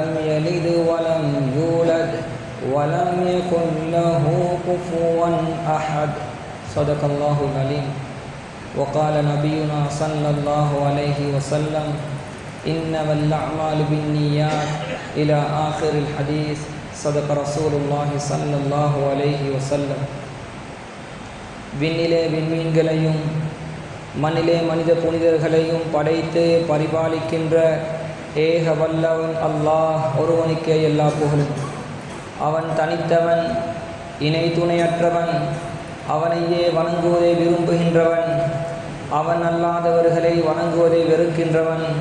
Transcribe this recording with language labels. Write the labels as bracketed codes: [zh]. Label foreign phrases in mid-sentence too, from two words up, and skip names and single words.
[ar] يلد ولم يولد ولم يكن له كفوا أحد صدق الله العليم وقال نبينا صلى الله عليه وسلم إنما الأعمال بالنيات إلى آخر الحديث صدق رسول الله صلى الله عليه وسلم [ta] விண்ணிலே விண்மீன்களையும் மண்ணிலே மனித புனிதர்களையும் படைத்து பரிபாலிக்கின்ற ஏக வல்லவன் அல்லாஹ் ஒருவனுக்கே எல்லா புகழும். அவன் தனித்தவன், இணை துணையற்றவன், அவனையே வணங்குவதை விரும்புகின்றவன், அவன் அல்லாதவர்களை வணங்குவதை வெறுக்கின்றவன்.